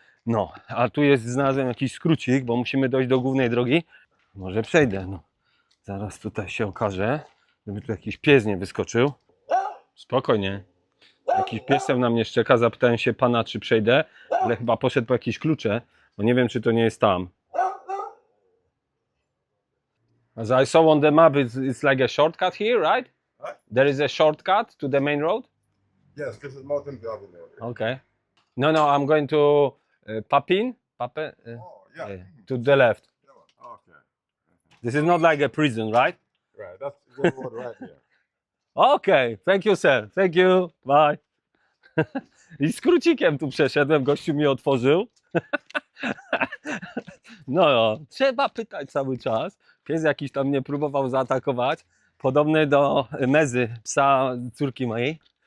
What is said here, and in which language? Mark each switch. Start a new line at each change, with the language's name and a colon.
Polish: No, a tu jest, znalazłem jakiś skrócik, bo musimy dojść do głównej drogi. Może przejdę, no. Zaraz tutaj się okaże, żeby tu jakiś pies nie wyskoczył. Spokojnie. Jakiś piesem na mnie szczeka, zapytałem się pana, czy przejdę, ale chyba poszedł po jakieś klucze, bo nie wiem, czy to nie jest tam.
English: As I saw on the map, it's like a shortcut here, right? Huh? There is a shortcut to the main road? Yes, this is Mountain Avenue. Okay. No, I'm going to Papin. Oh, yeah. To the left. Okay. This is not like a prison, right? Right, that's the road right here. Okay, thank you, sir. Thank you. Bye.
Polish: I skrócikiem tu przeszedłem, gościu mi otworzył. No, trzeba pytać cały czas. Pies jakiś tam mnie próbował zaatakować. Podobny do Mezy, psa córki mojej.